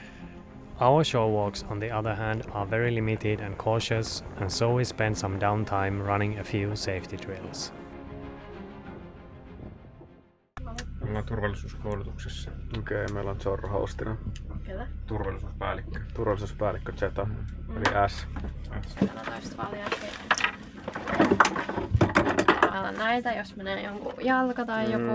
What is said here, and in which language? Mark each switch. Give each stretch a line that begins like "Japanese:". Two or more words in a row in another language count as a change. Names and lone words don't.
English: Our shore walks, on the other hand, are very limited and cautious, and so we spend some downtime running a few safety drills.
Finnish: Ollaan turvallisuuskoulutuksessa. Okei, meillä on Zorro hostina. Ketä? Turvallisuuspäällikkö. Turvallisuuspäällikkö Zeta, eli S. Täällä on näitä, jos menee jonkun jalka tai joku.